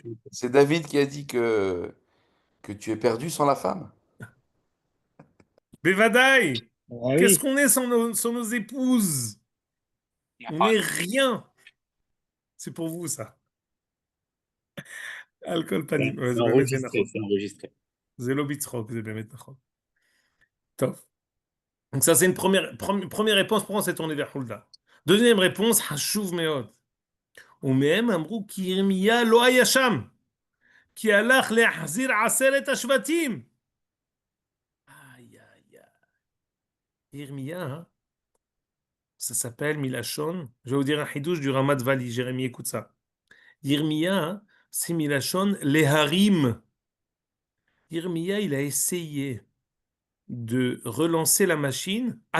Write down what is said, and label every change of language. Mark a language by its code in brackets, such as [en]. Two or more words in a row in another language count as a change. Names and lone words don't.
[fr] C'est David qui a dit que tu es perdu sans la femme. Bevadaï! Ah Qu'est-ce oui, qu'on est sans nos épouses? On n'est rien. C'est pour vous, ça. [he] על כל פנים. [fr] Ouais, C'est [he] זה באמת [fr] enregistré, [he] נכון. [fr] c'est enregistré. [he] זה לא בצחוק, זה באמת נכון. טוב. [fr] Donc ça, c'est une première réponse pour moi, c'est tourner vers Hulda. Deuxième réponse, [he] חשוב מאוד. ומהם אמרו כי ירמיה לא היה שם, כי הלך להחזיר 10 השבטים. [fr] Aïe, aïe, aïe. Yirmiya, hein, ça s'appelle Milachon. Je vais vous dire un hidouche du Ramat Vali. Jérémie, écoute ça. Yirmiya, hein, c'est Milachon, les harim. Yirmiya, il a essayé de relancer la machine à contre-pied.